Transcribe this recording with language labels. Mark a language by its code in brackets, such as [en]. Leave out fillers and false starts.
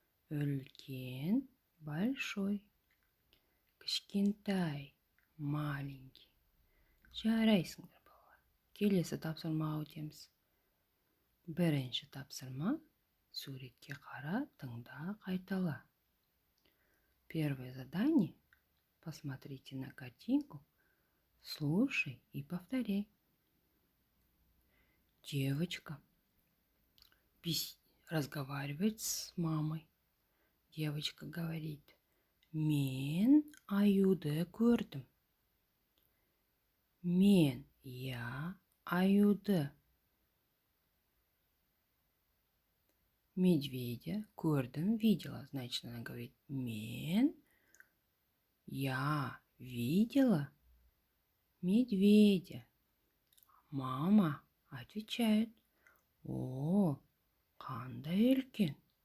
[kk] Үлкен, [ru] большой. [kk] Кішкентай, [ru] маленький. [kk] Жарайсыңдар, балалар. Келесі тапсырмаға өтеміз. Бірінші тапсырма. Суретке қара, тыңда, қайтала. [ru] Первое задание. Посмотрите на картинку, слушай и повторяй. Девочка разговаривает с мамой. Девочка говорит: [kk] «Мен аюды көрдім». Мен, [ru] я, [kk] аюды. [ru] Медведя [kk] көрдім, [ru] видела. Значит, она говорит: [kk] «Мен, [ru] я видела медведя». Мама отвечает: [kk] «О, қандай үлкен!